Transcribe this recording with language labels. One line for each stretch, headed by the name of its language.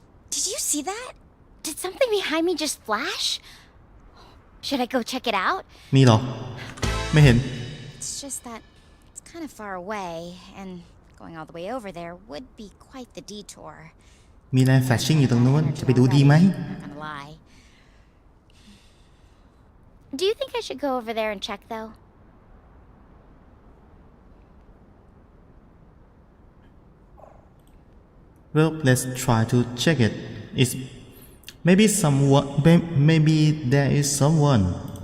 English: Did you see that? Did something behind me just flash? Should I go check it out?
Thai: มีเหรอ ไม่เห็น
English: It's just that it's kind of far away, and going all the way over there would be quite the detour.
Thai: มีแลนด์แฟลชชิ่งอยู่ตรงนู้นจะไปดูดีไหม
English: Not gonna lie. Do you think I should go over there and check, though? Well, let's try to check it. It's maybe someone. Maybe there is someone.